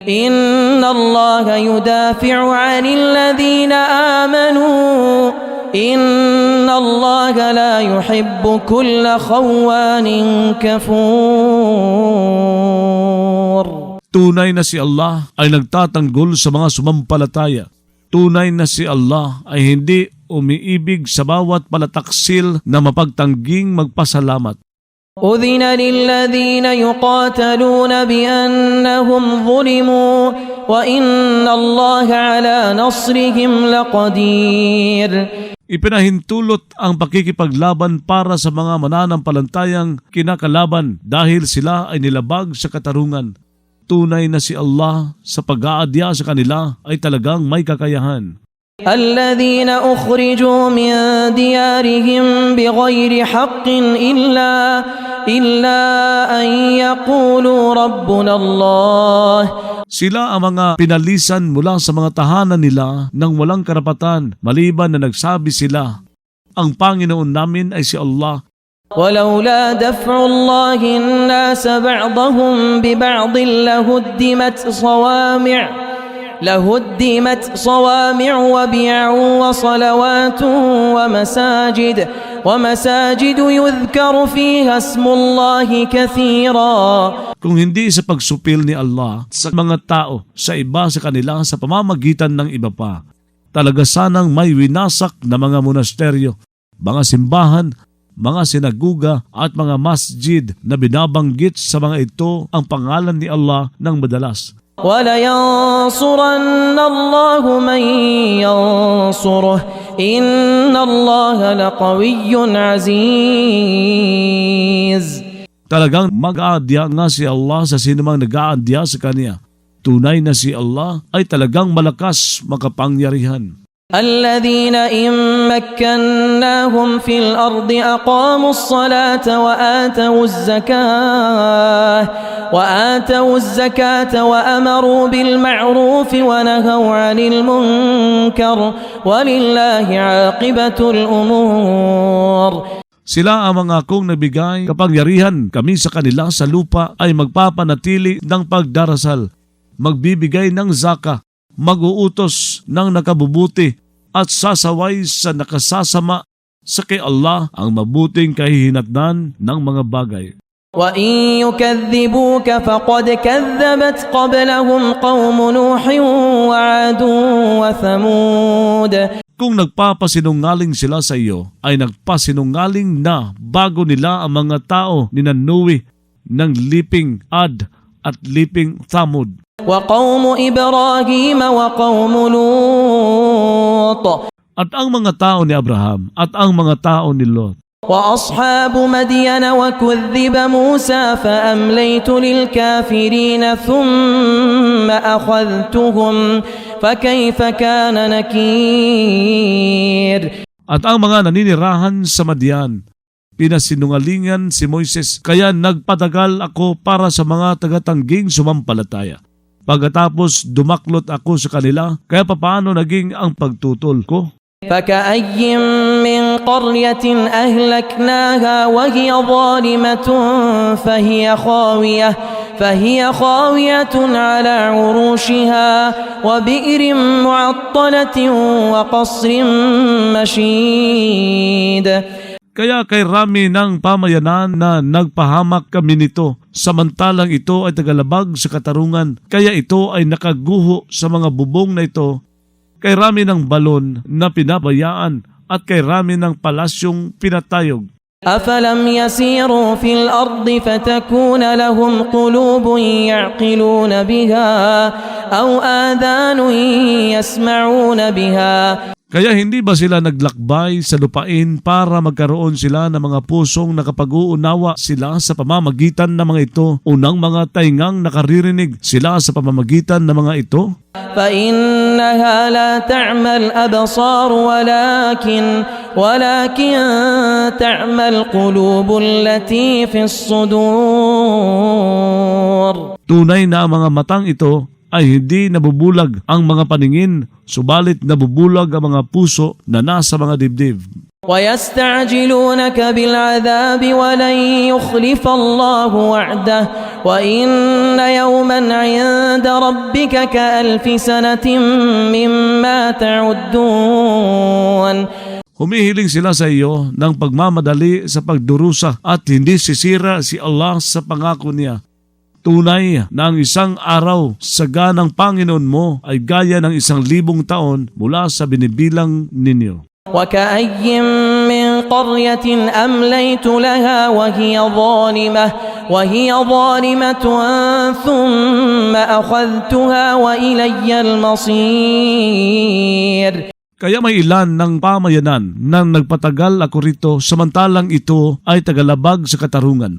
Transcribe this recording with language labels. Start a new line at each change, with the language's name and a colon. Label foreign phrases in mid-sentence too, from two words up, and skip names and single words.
Arabic: إن الله يدافع عن الذين آمنوا إن الله لا يحب كل خوان كفور.
Filipino: Tunay na si Allah ay nagtatanggol sa mga sumampalataya. Tunay na si Allah ay hindi umiibig sa bawat palataksil na mapagtangging magpasalamat.
Arabic: أذن للذين يقاتلون بأنهم ظلموا وإن الله على نصرهم لقدير.
Filipino: Ipinahintulot ang pakikipaglaban para sa mga mananampalatayang kinakalaban dahil sila ay nilabag sa katarungan. Tunay na si Allah sa pag-aadya sa kanila ay talagang may kakayahan.
Arabic: الذين أخرجوا من ديارهم بغير حق إلا أن يقولوا ربنا الله.
Filipino: Sila ang mga pinalisan mula sa mga tahanan nila nang walang karapatan maliban na nagsabi sila, ang Panginoon namin ay si Allah.
Arabic: ولولا دفع الله الناس بعضهم ببعض لهدمت صوامع وبيع وصلوات ومساجد يذكر فيها اسم الله كثيرا.
Filipino: Kung hindi sa pagsupil ni Allah sa mga tao sa iba sa kanila sa pamamagitan ng iba pa, talaga sanang may winasak na mga monasteryo, mga simbahan, mga sinaguga at mga masjid na binabanggit sa mga ito ang pangalan ni Allah ng madalas.
Arabic: وَلَيَنْصُرَنَّ اللَّهُ مَنْ يَنْصُرُهُ إِنَّ اللَّهَ لَقَوِيٌّ عَزِيزٌ.
Filipino: Talagang mag-aadya nga si Allah sa sinumang nag-aadya sa Kanya. Tunay na si Allah ay talagang malakas makapangyarihan.
Arabic: الذين إن مكناهم في الأرض أقاموا الصلاة وآتوا الزكاة وأمروا بالمعروف ونهوا عن المنكر ولله عاقبة الأمور.
Filipino: Sila ang mga kong nabigay kapangyarihan kami sa kanila sa lupa ay magpapanatili ng pagdarasal, magbibigay ng zaka, mag-uutos ng nakabubuti at sasaway sa nakasasama sa kay Allah ang mabuting kahihinatnan ng mga bagay.
Arabic: وَإِن يُكَذِّبُوكَ فَقَدْ كَذَّبَتْ قَبْلَهُمْ قَوْمُ نُوحٍ وَعَادٌ وَثَمُودَ.
Filipino: Kung nagpapasinungaling sila sa iyo, ay nagpasinungaling na bago nila ang mga tao ni Nanuwi ng liping Ad at liping Thamud.
Arabic: وَقَوْمُ إِبْرَاهِيمَ وَقَوْمُ لُوطٍ.
Filipino: At ang mga tao ni Abraham at ang mga tao ni Lot.
Arabic: وَأَصْحَابُ مَدْيَنَ وَكُذِّبَ مُوسَى فَأَمْلَيْتُ لِلْكَافِرِينَ ثُمَّ أَخَذْتُهُمْ فَكَيْفَ كَانَ نَكِيرٌ.
Filipino: At ang mga naninirahan sa Madian, pinasinungalingan si Moises, kaya nagpatagal ako para sa mga tagatangging sumampalataya. Pagkatapos dumaklot ako sa kanila, kaya papaano naging ang pagtutol ko?
Arabic: فَكَأَيٍّ مِّن قَرْيَةٍ أَهْلَكْنَاهَا وَهِيَ ظَالِمَةٌ فَهِيَ خَاوِيَةٌ عَلَى عُرُوشِهَا وَبِئْرٍ مُّعَطَّلَةٍ وَقَصْرٍ مَّشِيدٍ.
Filipino: Kaya kay rami ng pamayanan na nagpahamak kami nito, samantalang ito ay tagalabag sa katarungan, kaya ito ay nakaguho sa mga bubong na ito, kay rami ng balon na pinabayaan at kay rami ng palasyong pinatayog.
Arabic: أَفَلَمْ يَسِيرُوا فِي الْأَرْضِ فَتَكُونَ لَهُمْ قُلُوبٌ يَعْقِلُونَ بِهَا أَوْ آذَانٌ يَسْمَعُونَ بِهَا.
Filipino: Kaya hindi ba sila naglakbay sa lupain para magkaroon sila ng mga pusong nakapag-uunawa sila sa pamamagitan ng mga ito, unang mga taingang nakaririnig sila sa pamamagitan ng mga ito?
Arabic: فَإِنَّهَا لَا تَعْمَى الْأَبْصَارُ وَلَكِنْ تَعْمَى الْقُلُوبُ الَّتِي فِي الصُّدُورِ.
Filipino: Tunay na ang mga matang ito ay hindi nabubulag ang mga paningin, subalit nabubulag ang mga puso na nasa mga dibdib.
Arabic: ويستعجلونك بالعذاب ولن يخلف الله وعده وإن يوما عند ربك كألف سنة مما تعدون.
Filipino: Humihiling sila sa iyo ng pagmamadali sa pagdurusa at hindi sisira si Allah sa pangako niya. Tunay na ang isang araw sa ganang Panginoon mo ay gaya ng 1,000 taon mula sa binibilang ninyo.
Arabic: وكأي من قرية أمليت لها وهي ظالمة ثم أخذتها وإلي المصير.
Filipino: Kaya may ilan ng pamayanan nang nagpatagal ako rito samantalang ito ay tagalabag sa katarungan.